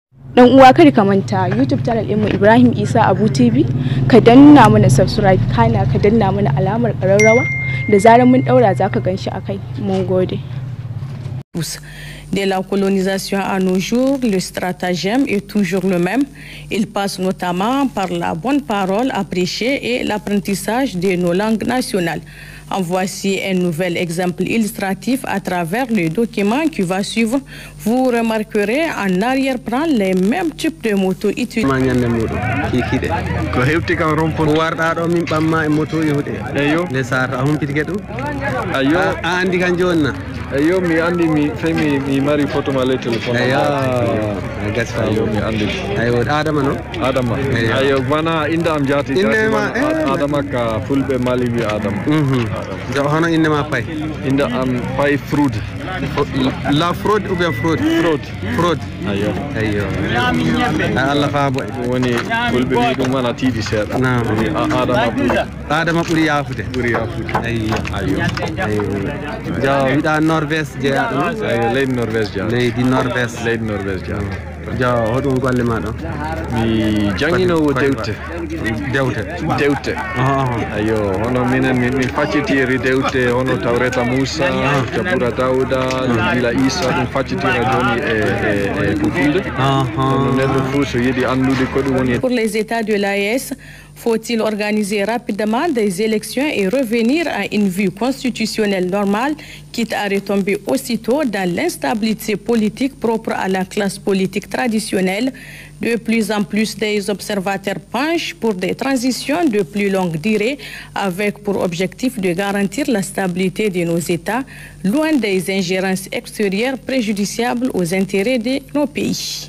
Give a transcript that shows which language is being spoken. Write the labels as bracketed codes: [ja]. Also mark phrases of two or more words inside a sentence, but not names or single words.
[ha] Dan uwa kada ka manta YouTube channel ɗinmu Ibrahim Isa Abu TV, ka danna mana subscribe kana ka danna mana alamar ƙararrawa da zarar mun daura zaka ganshi akai. Mun gode. [fr] De la colonisation à nos jours, le stratagème est toujours le même. Il passe notamment par la bonne parole à prêcher et l'apprentissage de nos langues nationales. En voici un nouvel exemple illustratif à travers le document qui va suivre. Vous remarquerez en arrière-plan les mêmes types de motos utilisées. [ff] Ayo mi andi mi mari photo ma le telephone. Ayo mi andi. Ayo Adama no? Adama. Ayo mana inda am jati. Adama ka fulbe mali mi Adama. Ja hono inde ma pay. Inda am pay fraud. [fr] La fraude ou bien fraude? Fraude. [ff] Ayo. Allah fa boy. Woni fulbe mi dum mana tidi seda. Adama buri yafude. Ayo. Ja wida Norvège jeeya leydi Norvège jeeya. Leydi Norvège jeeya. Ja hoɗum golle ma ɗo? Mi janginowo dewte. Ayo hono minen min faccitiri dewte hono Tawreta Moussa, Jabura Dawda, Gila Isa ɗum faccitira joni e Fulfulde. Hono neɗɗo fuu so yiɗi andude ko ɗum woni. [fr] Pour les États de l'AES, faut-il organiser rapidement des élections et revenir à une vie constitutionnelle normale, quitte à retomber aussitôt dans l'instabilité politique propre à la classe politique traditionnelle? De plus en plus, des observateurs penchent pour des transitions de plus longue durée, avec pour objectif de garantir la stabilité de nos États, loin des ingérences extérieures préjudiciables aux intérêts de nos pays.